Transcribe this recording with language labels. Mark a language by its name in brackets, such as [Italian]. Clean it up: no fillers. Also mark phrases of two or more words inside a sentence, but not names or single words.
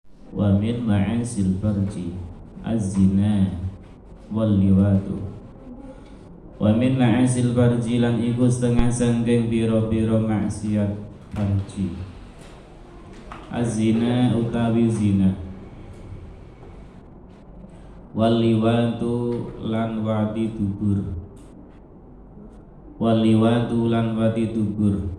[Arabic] ومن معاصي الفرج الزنا واللواط. ومن معاصي الفرج [Javanese] lan iku setengah sangking biro-biro maksiat farji. Az-zina utawi zina, [Arabic] واللواط [Javanese] lan wadi dubur, [Arabic] واللواط [Javanese] lan wadi dubur.